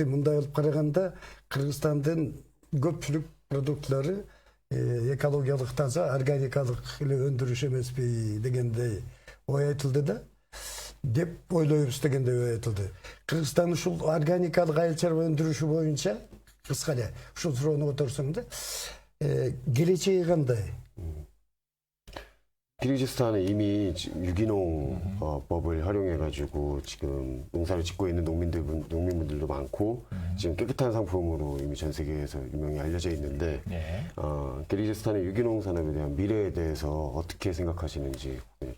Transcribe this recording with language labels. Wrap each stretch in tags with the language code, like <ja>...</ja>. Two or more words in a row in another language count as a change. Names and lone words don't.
<ky>Мындай алып караганда Кыргызстандын көпчүлүк продуктлары экологиялык таза, органикалык эле өндүрүш эмеспи дегендей ой айтылды да. Деп ойлойбуз дегендей ой айтылды. Кыргызстан ушул органикалык айыл чарба өндүрүшү боюнча кыска эле ушул суроону которсоң да келечеги кандай?</ky> <ko>키르기스탄은 이미 유기농 법을 활용해가지고 지금 농사를 짓고 있는 농민분들도 많고 지금 깨끗한 상품으로 이미 전 세계에서 유명히 알려져 있는데 네. 키르기스탄의 유기농 산업에 대한 미래에 대해서 어떻게 생각하시는지 궁금해요.</ko>